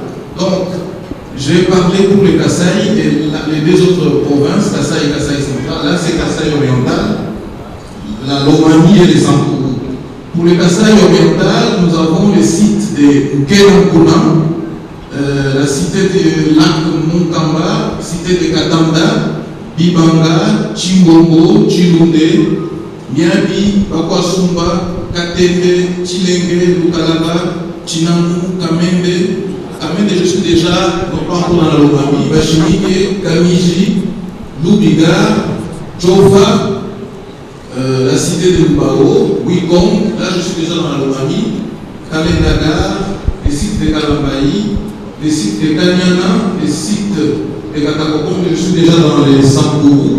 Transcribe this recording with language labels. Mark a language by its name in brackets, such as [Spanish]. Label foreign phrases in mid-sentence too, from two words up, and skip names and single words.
[French] Donc, j'ai parlé pour le Kasaï et les 2 autres provinces, Kasaï et Kasaï central. Là, c'est Kasaï oriental, la Lomami et les Sankourou. Pour le Kasaï oriental, nous avons le site de Nkelankuna, la cité de Lac Mukamba, cité de Katanda, Bibanga, Chimbongo, Chilunde, Miabi, Bakwasumba, Katende, Chilenge, Lukalaba, Chinangu, Kamende. Kamende, je suis déjà, non pas encore dans la Lomami, Bachimike, Kamiji, Lubiga, Jofa, la cité de Lubao, Wikong, là je suis déjà dans la Lomami, Kalendaga, les sites de Kalambaï, les sites de Kanyana, les sites de Katakokon, je suis déjà dans les Sankourou.